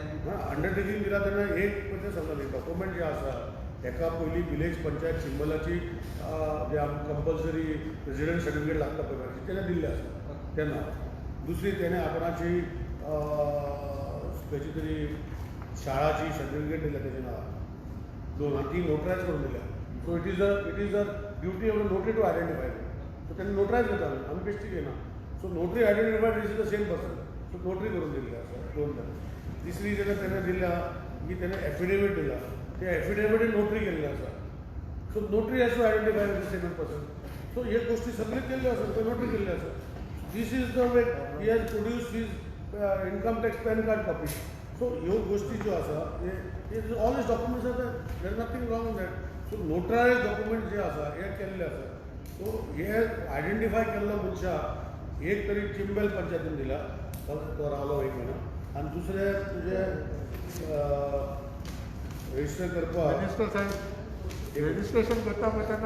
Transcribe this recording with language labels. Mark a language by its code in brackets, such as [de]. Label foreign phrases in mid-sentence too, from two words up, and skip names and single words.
[kok] अंडरटेकींग दिला तेन्ना एक पयशे सांगता न्ही डॉक्युमेंट जे आसा एका पयलीं [en] village panchayat [kok] चिंबलाची जे आमकां [en] compulsory resident certificate [kok] लागता पळय तेन्ना दिल्ले आसा तेन्ना दुसरी तेणें आपणाची खंयची तरी शाळाची सर्टिफिकेट दिल्या तेजे नांवार दोन आणि ती नोटरायज करून दिल्या. [en] So it is a duty of the notary to identify. [kok] सो त्यांनी नोटरायज करता आम्ही बेस्टी घेना. [en] So notary identified is the same person. [mr] सो नोटरी करून दिली असं दोनदा. [kok] तिसरी त्याने दिल्या की त्याने एफिडेविट दिला. त्या एफिडेविट नोटरी केलेली आसा. [en] So notary has to identify the same person. सो [kok] हे गोष्टी सगळे केल्ल्यो आसा ते नोटरी केल्ल्यो आसा. [en] This is the way he has produce his income tax PAN card copy. सो [kok] ह्यो गोष्टी ज्यो आसा [en] All his documents are there is nothing wrong in that. [kok] सो [en] notarise document [kok] जे आसा हे केल्ले आसा. सो हे आयडेंटिफाय केल्लो मनशाक एक तरी चिंबेल पंचायतीन दिला. तो रावलो 1 म्हयनो. आणि दुसरे तुजे रजिस्टर करपाक मिनिस्टर साहेब रजिस्ट्रेशन करता तेन्ना